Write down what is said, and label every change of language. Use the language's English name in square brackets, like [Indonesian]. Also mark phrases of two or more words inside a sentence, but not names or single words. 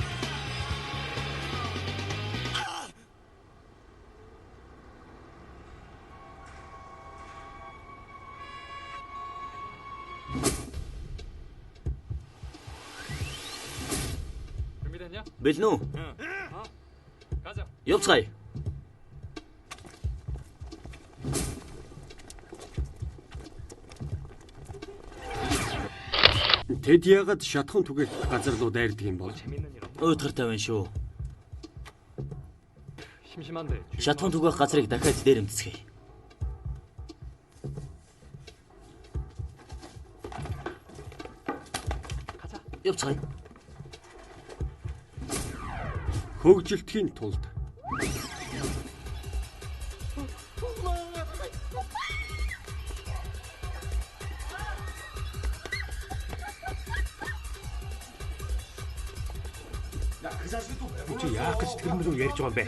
[Korean] 준비됐냐? [Mongolian] Бэл нүү? [Korean] 가자. [Mongolian] Явцгаая. Тэд яагаад шатхуун түгээх газар руу дайрдаг юм бол? [Korean] 재밌는 일 없나? [Mongolian] Уйтгартай байна шүү. [Korean] 심심한데. [Mongolian] Шатхуун түгээх газрыг дахиад дээрэмцгээе. [Korean] 가자. [Mongolian] Явцгаая. Хөгжилтхийн тулд чи яах гэж тэр мөрөө ярьж байгаа юм бэ?